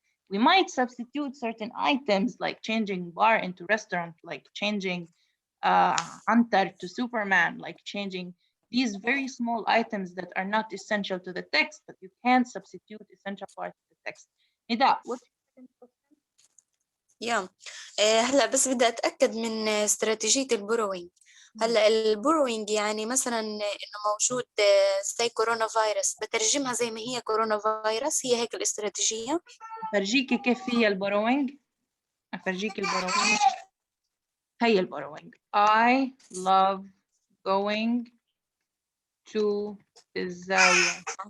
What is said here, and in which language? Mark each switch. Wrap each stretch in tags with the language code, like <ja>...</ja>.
<en>We might substitute certain items like changing bar into restaurant, like changing Hunter to Superman, like changing these very small items that are not essential to the text, but you can't substitute essential parts of the text. Nida, what's your second question?</en> <ar>يا هلا بس بدي أتأكد من استراتيجية البروينج. هلا البروينج يعني مثلا إنه موجود زي كورونا فيروس، بترجمها زي ما هي كورونا فيروس، هي هيك الاستراتيجية. أفرجيكي كيف هي البروينج. أفرجيكي البروينج. هي البروينج.</ar> <en>I love going to الزاوية.</en>